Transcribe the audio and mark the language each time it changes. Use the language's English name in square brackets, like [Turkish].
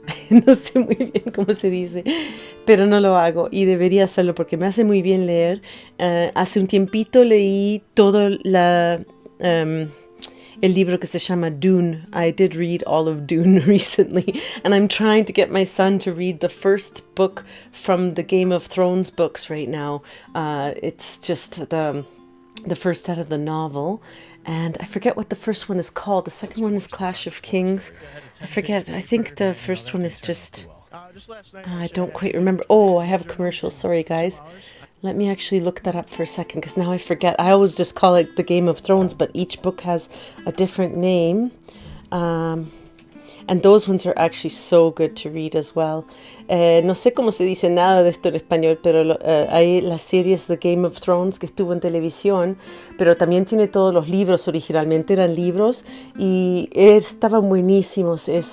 [Spanish] No sé muy bien cómo se dice, pero no lo hago y debería hacerlo porque me hace muy bien leer. Hace un tiempito leí todo el libro que se llama Dune. [English] I did read all of Dune recently, and I'm trying to get my son to read the first book from the Game of Thrones books right now. It's just the first out of the novel. And I forget what the first one is called. The second one is Clash of Kings. I forget. I think the first one is just... I don't quite remember. Oh, I have a commercial. Sorry, guys. Let me actually look that up for a second, because now I forget. I always just call it the Game of Thrones, but each book has a different name. And those ones are actually so good to read as well. [Spanish] No sé cómo se dice nada de esto en español, pero hay las series de Game of Thrones que estuvo en televisión, pero también tiene todos los libros, originalmente eran libros y estaban buenísimos.